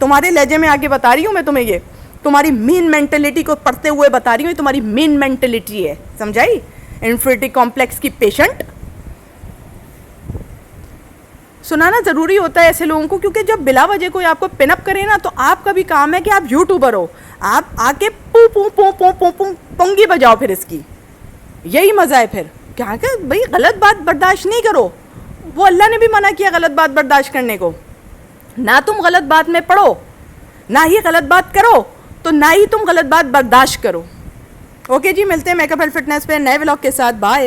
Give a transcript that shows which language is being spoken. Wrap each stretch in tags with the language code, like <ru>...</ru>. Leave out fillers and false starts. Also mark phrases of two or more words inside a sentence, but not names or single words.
<ur>تمہارے لہجے میں آگے بتا رہی ہوں میں تمہیں. یہ تمہاری مین مینٹلٹی کو پڑھتے ہوئے بتا رہی ہوں. یہ تمہاری مین مینٹلٹی ہے، سمجھائی؟</ur> <en>inferiority complex</en> <ur>کی پیشنٹ. سنانا ضروری ہوتا ہے ایسے لوگوں کو، کیونکہ جب بلا وجہ کوئی آپ کو پن اپ کرے نا تو آپ کا بھی کام ہے کہ آپ یوٹیوبر ہو. آپ آ کے پو پو پو پو پو پو پنگی بجاؤ پھر اس کی. یہی مزہ ہے پھر. کیا کہ بھائی غلط بات برداشت نہیں کرو. وہ اللہ نے بھی منع کیا غلط بات برداشت کرنے کو. نہ تم غلط بات میں پڑھو، نہ ہی غلط بات کرو، تو نہ ہی تم غلط بات برداشت کرو. اوکے جی، ملتے ہیں</ur> <en>makeup and fitness</en> <ur>پہ نئے ولاگ کے ساتھ.</ur>